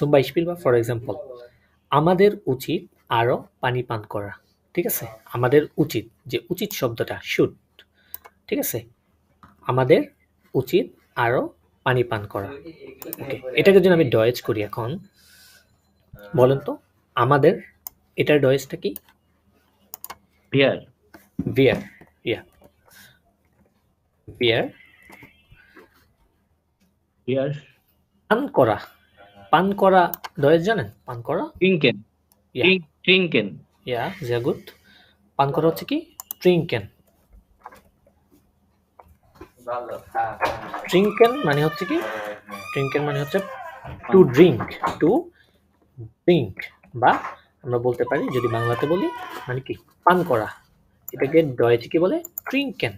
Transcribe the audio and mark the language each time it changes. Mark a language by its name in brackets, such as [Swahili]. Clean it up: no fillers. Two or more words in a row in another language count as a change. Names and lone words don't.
[German] zum Beispiel [Bangla] বা [English] for example, [Bangla] আমাদের উচিত আরো পানি পান করা। ঠিক আছে, আমাদের উচিত, যে উচিত শব্দটা শুড, ঠিক আছে, আমাদের উচিত আরো পানি পান করা। ওকে, এটাকে যদি আমি ডয়েজ করি এখন, বলেন তো আমাদের এটার ডয়েজটা কি? [German] Wir. Wir, yeah, wir Wir [Bangla] পান করা, পান করা ডয়েজ জানেন? পান করা, [German] trinken. Yeah. Trinken. ইয়া sehr gut, [Bangla] পান করা হচ্ছে কি? [German] trinken, trinken [Bangla] মানে হচ্ছে কি? trinken মানে হচ্ছে [English] to drink, to drink, [Bangla] বা আমরা বলতে পারি যদি বাংলাতে বলি মানে কি পান করা, এটাকে ডয়েজে কি বলে? ট্রিঙ্কেন।